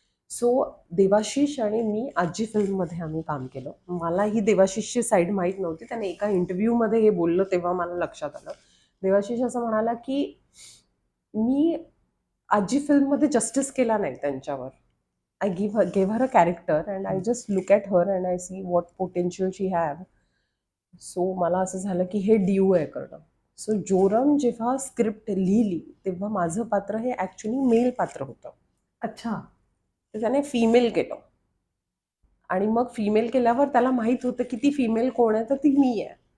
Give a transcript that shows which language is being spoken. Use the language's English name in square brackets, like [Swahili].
[Marathi] So Devashish आणि मी आजी फिल्ममध्ये आम्ही काम केलं. मला ही देवाशिषची साईड माहीत नव्हती. त्याने एका इंटरव्ह्यूमध्ये हे बोललं तेव्हा मला लक्षात आलं. देवाशिष असं म्हणाला की मी आजी फिल्ममध्ये जस्टिस केला नाही त्यांच्यावर. [English] I gave her a character and I just look at her and I see what potential she have. [Marathi] So मला असं झालं की हे ड्यू आहे करणं. सो जोरम जेव्हा स्क्रिप्ट लिहिली तेव्हा माझं पात्र हे ॲक्च्युली मेल पात्र होतं. अच्छा. तर त्याने फिमेल केलं आणि मग फिमेल केल्यावर त्याला माहीत होतं की ती फिमेल कोण आहे, तर ती मी आहे.